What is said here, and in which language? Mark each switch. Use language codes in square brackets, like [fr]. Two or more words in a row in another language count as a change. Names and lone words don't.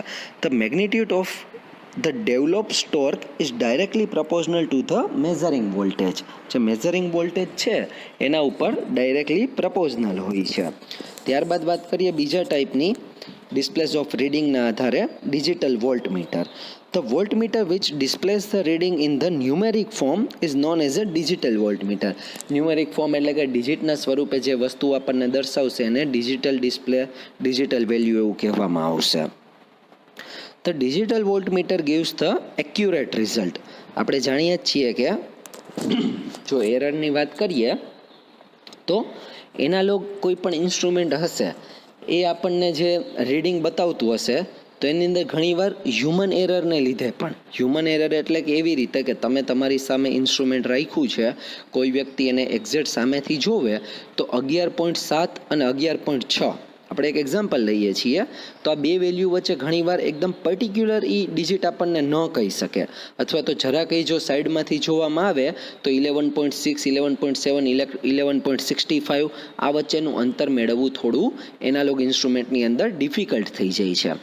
[en] the magnitude of the developed torque is directly proportional to the measuring voltage. [gu] જે [en] measuring voltage [gu] છે એના ઉપર [en] directly proportional [gu] હોય છે. ત્યારબાદ વાત કરીએ બીજા ટાઈપની, ડિસ્પ્લેસ ઓફ રીડિંગના આધારે [en] digital voltmeter. The voltmeter which displays the reading in the numeric form is known as a digital voltmeter. numeric form [gu] એટલે કે ડિજિટના સ્વરૂપે જે વસ્તુ આપણને દર્શાવશે એને [en] digital display, digital value [gu] એવું કહેવામાં આવશે. [en] The digital voltmeter gives the accurate result. [gu] આપણે જાણીએ જ છીએ કે જો એરરની વાત કરીએ તો એનાલોગ કોઈ પણ ઇન્સ્ટ્રુમેન્ટ હશે એ આપણને જે રીડિંગ બતાવતું હશે તો એની અંદર ઘણીવાર હ્યુમન એરરને લીધે પણ, [en] human error [gu] એટલે કે એવી રીતે કે તમે તમારી સામે ઇન્સ્ટ્રુમેન્ટ રાખ્યું છે, કોઈ વ્યક્તિ એને એક્ઝેક્ટ સામેથી જોવે તો 11.7 અને 11.6 આપણે એક એક્ઝામ્પલ લઈએ છીએ તો આ બે વેલ્યુ વચ્ચે ઘણીવાર એકદમ [en] particular digit [gu] આપણને ન કહી શકે, અથવા તો જરા કંઈ જો સાઈડમાંથી જોવામાં આવે તો 11.6, 11.7, 11.65 આ વચ્ચેનું અંતર મેળવવું થોડું એનાલોગ ઇન્સ્ટ્રુમેન્ટની અંદર ડિફિકલ્ટ થઈ જાય છે.